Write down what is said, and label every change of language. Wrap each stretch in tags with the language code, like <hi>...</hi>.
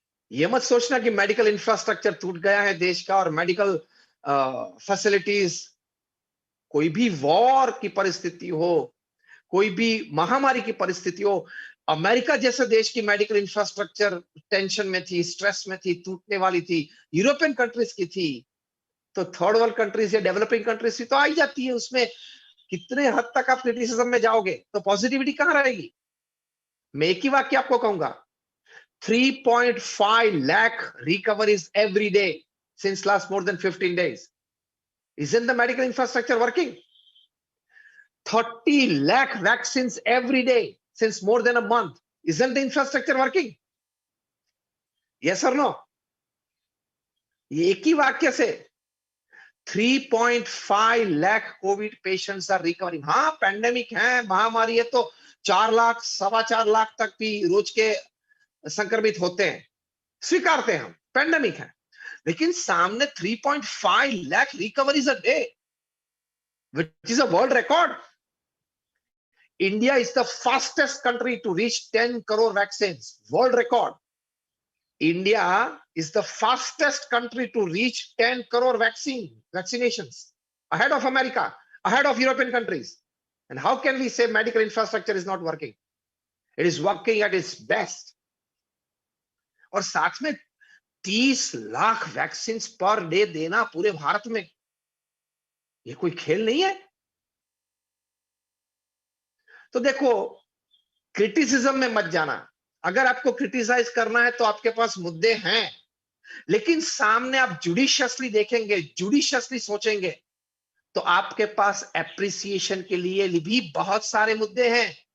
<hi>ये मत सोचना कि मेडिकल इंफ्रास्ट्रक्चर टूट गया है देश का और मेडिकल फैसिलिटीज, कोई भी वॉर की परिस्थिति हो, कोई भी महामारी की परिस्थिति हो, अमेरिका जैसे देश की मेडिकल इंफ्रास्ट्रक्चर टेंशन में थी, स्ट्रेस में थी, टूटने वाली थी, यूरोपियन कंट्रीज की थी, तो थर्ड वर्ल्ड कंट्रीज या डेवलपिंग कंट्रीज की तो आई जाती है। उसमें कितने हद तक आप क्रिटिसिज्म में जाओगे, तो पॉजिटिविटी कहां रहेगी? मैं एक ही वाक्य आपको कहूंगा, 3.5 lakh</hi> <en>Recoveries every day since last more than 15 days. Isn't the medical infrastructure working? 30 lakh vaccines every day since more than a month. Isn't the infrastructure working? Yes or no?</en> <hi>ये एक ही वाक्य से 3.5 lakh</hi> <en>COVID patients are recovering.</en> <hi>हाँ, pandemic है, महामारी है, तो 4 लाख, 4.25 लाख तक भी रोज के संक्रमित होते हैं, स्वीकारते हैं हम, पैंडेमिक है. लेकिन सामने 3.5 lakh recoveries a day,</hi> <en>which is a world record. India is the fastest country to reach 10 crore vaccines. World record. India is the fastest country to reach 10 crore vaccinations. Ahead of America, ahead of European countries. And how can we say medical infrastructure is not working? It is working at its best.</en> <hi>और साथ में 30 lakh vaccine per day देना पूरे भारत में, ये कोई खेल नहीं है. तो देखो, क्रिटिसिज्म में मत जाना. अगर आपको क्रिटिसाइज करना है तो आपके पास मुद्दे हैं, लेकिन सामने आप जुडिशियसली देखेंगे, जुडिशियसली सोचेंगे, तो आपके पास एप्रिसिएशन के लिए भी बहुत सारे मुद्दे हैं.</hi>